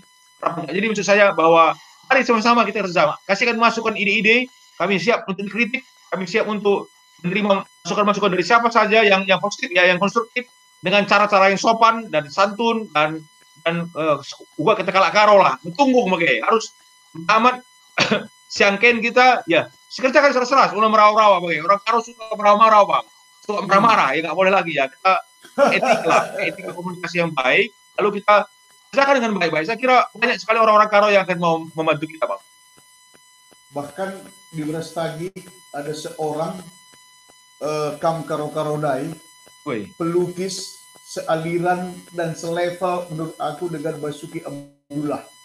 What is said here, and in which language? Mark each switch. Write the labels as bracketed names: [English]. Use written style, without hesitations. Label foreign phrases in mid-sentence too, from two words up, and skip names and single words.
[Indonesian] Jadi maksud saya bahwa mari sama-sama kita bersama kasihkan masukan ide-ide. Kami siap untuk kritik, kami siap untuk menerima masukan-masukan dari siapa saja yang positif ya, yang konstruktif dengan cara-cara yang sopan dan santun dan gua kita [Batak Karo] kalak karo lah. Tunggu makanya harus amat siangken kita ya sekerjakan seras-seras ulah merau-rau bang. [Indonesian] Orang karo suka merau-merau bang, suka marah-marah ya nggak boleh lagi ya. Kita etika komunikasi yang baik, lalu kita kerjakan dengan baik-baik. Saya kira banyak sekali orang-orang karo yang akan mau membantu kita bang. Bahkan di Brastagi ada seorang Kam Karo-Karodai, pelukis sealiran dan selevel menurut aku dengan Basuki Abdullah.